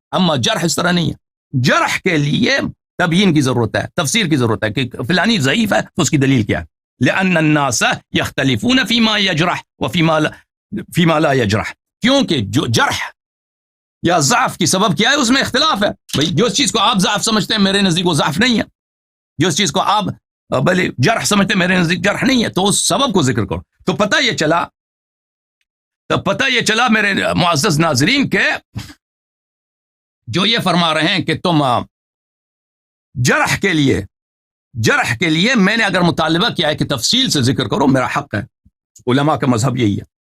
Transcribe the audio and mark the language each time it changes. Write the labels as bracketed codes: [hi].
[ur] اما جرح اس طرح نہیں ہے، جرح کے لیے تبیین کی ضرورت ہے، تفسیر کی ضرورت ہے کہ فلانی ضعیف ہے تو اس کی دلیل کیا ہے. [ar] لان الناس يختلفون فيما يجرح وفيما لا يجرح. [ur] کیونکہ جو جرح یا ضعف کی سبب کیا ہے اس میں اختلاف ہے. بھئی جو چیز کو آپ ضعف سمجھتے ہیں میرے نزدیک وہ ضعف نہیں ہے، جو چیز کو آپ بھلے جرح سمجھتے ہیں میرے نزدیک جرح نہیں ہے، تو اس سبب کو ذکر کرو. تو پتہ یہ چلا تو پتہ یہ چلا میرے معزز ناظرین کہ جو یہ فرما رہے ہیں کہ تم جرح کے لیے میں نے اگر مطالبہ کیا ہے کہ تفصیل سے ذکر کرو، میرا حق ہے، علماء کا مذہب یہی ہے.